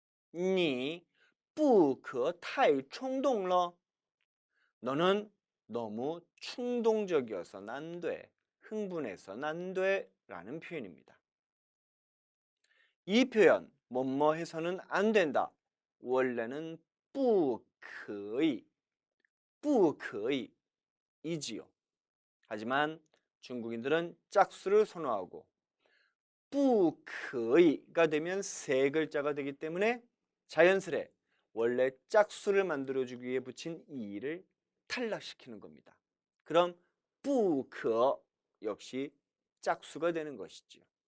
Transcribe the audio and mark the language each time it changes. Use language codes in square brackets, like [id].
[zh] 你不可太冲动了. [ko] 너는 너무 충동적이어서는 안 돼. 흥분해서는 안 돼. 라는 표현입니다. 이 표현, 뭐뭐 해서는 안 된다. 원래는 [zh] 不可以, 不可以 [ko] 이지요. 하지만 중국인들은 짝수를 선호하고 [zh] 不可以 [ko] 가 되면 세 글자가 되기 때문에 자연스레 원래 짝수를 만들어주기 위해 붙인 이를 탈락시키는 겁니다. 그럼 不可 역시 짝수가 되는 것이지요.